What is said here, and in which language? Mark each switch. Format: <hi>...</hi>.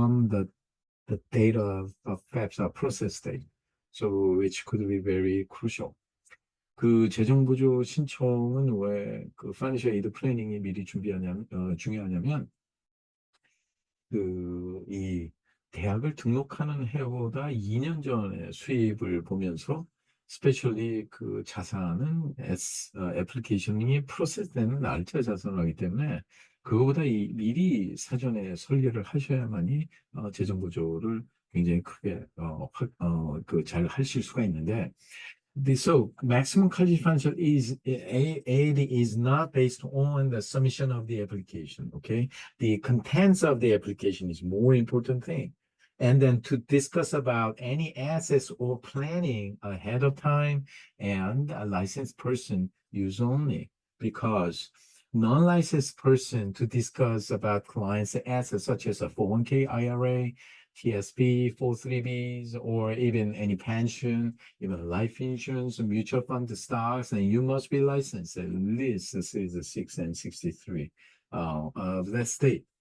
<en>the date of perhaps a process date, so which could be very crucial.</en> <ko>그 재정보조 신청은 왜 그 파이낸셜 에이드 플래닝이 미리 중요하냐면 이 대학을 등록하는 해보다 2년 전에 수입을 보면서 스페셜리 그 자산은 애플리케이션이 프로세스되는 날짜 자산하기 때문에 그거보다 미리 사전에 설계를 하셔야만이 재정보조를 굉장히 크게 잘 하실 수가 있는데</ko> <en>So maximum college financial aid is not based on the submission of the application, okay? The contents of the application is more important thing. And then to discuss about any assets or planning ahead of time and a licensed person use only because non-licensed person to discuss about clients' assets such as a 401k IRA, TSP, 403bs, or even any pension, even life insurance, mutual fund stocks, and you must be licensed at least Series 6 and 63 of that state.</en>